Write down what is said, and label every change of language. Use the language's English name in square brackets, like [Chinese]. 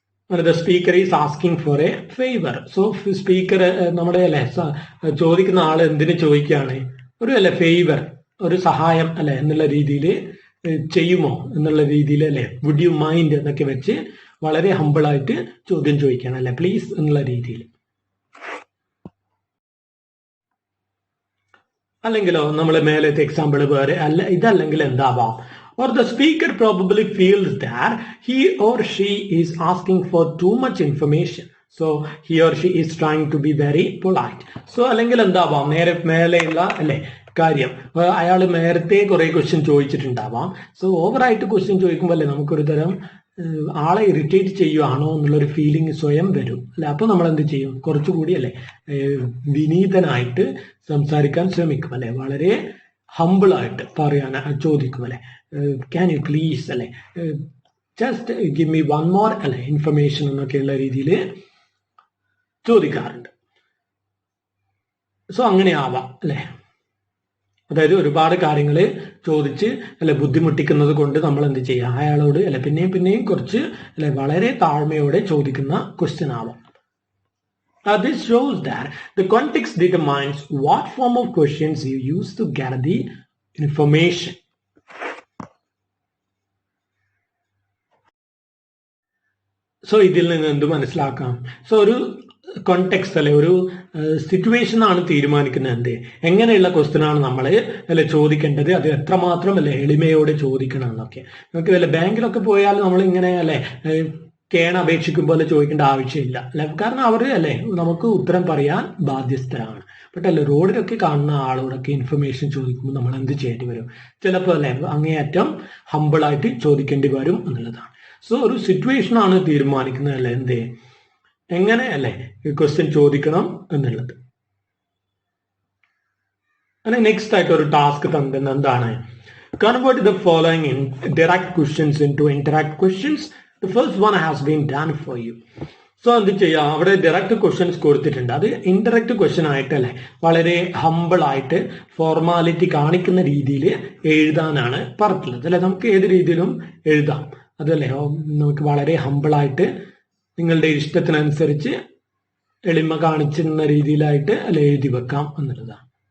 [English] The speaker is asking for a favour. [Malayalam] So speaker നമ്മുടെ അല്ലെ ചോദിക്കുന്ന ആള് എന്തിനു ചോദിക്കുകയാണ്, ഒരു അല്ലെ ഫേവർ, ഒരു സഹായം അല്ലെ എന്നുള്ള രീതിയിൽ ചെയ്യുമോ എന്നുള്ള രീതിയിൽ അല്ലെ [English] would you mind [Malayalam] എന്നൊക്കെ വെച്ച് വളരെ ഹമ്പിളായിട്ട് ചോദ്യം ചോദിക്കുകയാണ് അല്ലെ, പ്ലീസ് എന്നുള്ള രീതിയിൽ. അല്ലെങ്കിലോ നമ്മൾ മേലത്തെ എക്സാമ്പിൾ വേറെ അല്ല, ഇതല്ലെങ്കിൽ എന്താവാം, [English] or the speaker probably feels that he or she is asking for too much information, so he or she is trying to be very polite. [Malayalam] So അല്ലെങ്കിൽ എന്താവാം, നേരെ മേലെയുള്ള അല്ലെ കാര്യം അയാൾ നേരത്തെ കുറെ ക്വസ്റ്റ്യൻ ചോദിച്ചിട്ടുണ്ടാവാം. സോ ഓവറായിട്ട് ക്വസ്റ്റ്യൻ ചോദിക്കുമ്പോൾ അല്ലെ നമുക്കൊരു തരം ആളെ ഇറിറ്റേറ്റ് ചെയ്യുവാണോ എന്നുള്ളൊരു ഫീലിംഗ് സ്വയം വരും അല്ലെ. അപ്പോൾ നമ്മൾ എന്ത് ചെയ്യും, കുറച്ചുകൂടി അല്ലെ വിനീതനായിട്ട് സംസാരിക്കാൻ ശ്രമിക്കും അല്ലെ, വളരെ ഹമ്പിളായിട്ട് പറയാൻ ചോദിക്കും അല്ലെ. [English] can you please അല്ലെ, just give me one more അല്ലെ information [Malayalam] എന്നൊക്കെയുള്ള രീതിയിൽ ചോദിക്കാറുണ്ട്. സോ അങ്ങനെ ആവാം അല്ലെ. അതായത് ഒരുപാട് കാര്യങ്ങൾ ചോദിച്ച് അല്ലെ ബുദ്ധിമുട്ടിക്കുന്നത് കൊണ്ട് നമ്മൾ എന്ത് ചെയ്യുക, അയാളോട് അല്ലെ പിന്നെയും കുറച്ച് അല്ലെ വളരെ താഴ്മയോടെ ചോദിക്കുന്ന ക്വസ്റ്റ്യൻ ആവാം. [English] This shows that the context determines what form of questions you use to gather the information. [Malayalam] So ഇതിൽ നിന്ന് എന്ത് മനസ്സിലാക്കാം? സോ ഒരു കോണ്ടെക്സ്റ്റ് അല്ലെ ഒരു സിറ്റുവേഷൻ ആണ് തീരുമാനിക്കുന്നത് എന്ത് എങ്ങനെയുള്ള ക്വസ്റ്റ്യൻ ആണ് നമ്മൾ അല്ലെ ചോദിക്കേണ്ടത്, അത് എത്രമാത്രം അല്ലെ എളിമയോടെ ചോദിക്കണം എന്നൊക്കെ. നമുക്ക് അല്ലെ ബാങ്കിലൊക്കെ പോയാൽ നമ്മൾ ഇങ്ങനെ അല്ലെ കേണ അപേക്ഷിക്കുമ്പോൾ ചോദിക്കേണ്ട ആവശ്യമില്ല അല്ലെ, കാരണം അവർ അല്ലെ നമുക്ക് ഉത്തരം പറയാൻ ബാധ്യസ്ഥരാണ്. ബട്ട് അല്ലെ റോഡിലൊക്കെ കാണുന്ന ആളോടൊക്കെ ഇൻഫർമേഷൻ ചോദിക്കുമ്പോൾ നമ്മൾ എന്ത് ചെയ്യേണ്ടി വരും, ചിലപ്പോൾ അല്ലെ അങ്ങേയറ്റം ഹമ്പിളായിട്ട് ചോദിക്കേണ്ടി വരും എന്നുള്ളതാണ്. സോ ഒരു സിറ്റുവേഷൻ ആണ് തീരുമാനിക്കുന്നത് അല്ലെ എന്ത് എങ്ങനെ അല്ലെ ക്വസ്റ്റ്യൻ ചോദിക്കണം എന്നുള്ളത്. അങ്ങനെ നെക്സ്റ്റ് ആയിട്ട് ഒരു ടാസ്ക് തന്നിരുന്നത് എന്താണ്, [English] Convert the following indirect questions into interact questions. The first one has been done for you. [Malayalam] So എന്ത് ചെയ്യാം, അവിടെ ഡയറക്റ്റ് ക്വസ്റ്റ്യൻസ് കൊടുത്തിട്ടുണ്ട്, അത് ഇൻഡയറക്റ്റ് ക്വസ്റ്റ്യൻ ആയിട്ടല്ലേ വളരെ ഹമ്പിൾ ആയിട്ട് ഫോർമാലിറ്റി കാണിക്കുന്ന രീതിയിൽ എഴുതാനാണ് പറഞ്ഞിട്ടുള്ളത് അല്ലെ. നമുക്ക് ഏത് രീതിയിലും എഴുതാം അതല്ലേ, നമുക്ക് വളരെ ഹമ്പിളായിട്ട് നിങ്ങളുടെ ഇഷ്ടത്തിനനുസരിച്ച് എളിമ കാണിച്ചിരുന്ന രീതിയിലായിട്ട് അല്ലെ എഴുതി വെക്കാം എന്നുള്ളതാണ്.